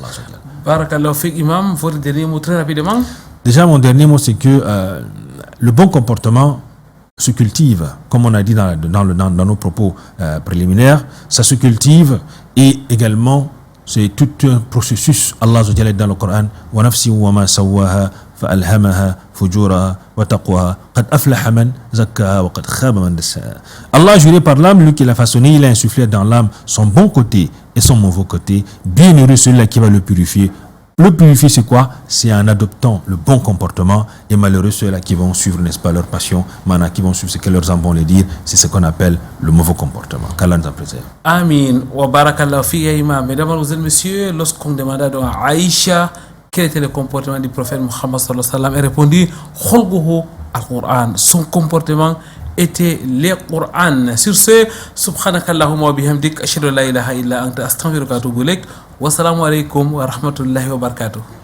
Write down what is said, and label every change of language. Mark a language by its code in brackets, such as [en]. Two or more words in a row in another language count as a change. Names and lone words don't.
[ar] بارك الله فيك, [fr] Imam, votre dernier mot très rapidement. Déjà, mon dernier mot, c'est que le bon comportement se cultive, comme on a dit dans nos propos préliminaires, ça se cultive et également, c'est tout un processus. [ar] الله عز وجل [fr] dans le Coran, [ar] ونفس وما سواها فألهمها فجورها وتقواها قد أفلح من زكاها وقد خاب من دساها. [fr] Allah a juré par l'âme, lui qui l'a façonné, il a insufflé dans l'âme son bon côté et son mauvais côté. Bienheureux celui-là qui va le purifier. Le purifier, c'est quoi? C'est en adoptant le bon comportement, et malheureux ceux-là qui vont suivre, n'est-ce pas, leur passion, qui vont suivre ce que leurs âmes vont les dire, c'est ce qu'on appelle le mauvais comportement. Qu'Allah nous en préserve. Amin. [ar] وبارك الله في يا إمام. [fr] Mesdames, Mademoiselles, Messieurs, lorsqu'on demanda à Aïcha quel était le comportement du prophète Muhammad [ar] صلى الله عليه وسلم, [fr] elle répondit [ar] خلقه القرآن. [fr] Son comportement était le Qur'an. Sur ce, [ar] سبحانك اللهم وبحمدك، أشهد أن لا إله إلا أنت، أستغفرك وأتوب إليك. والسلام عليكم ورحمة الله وبركاته.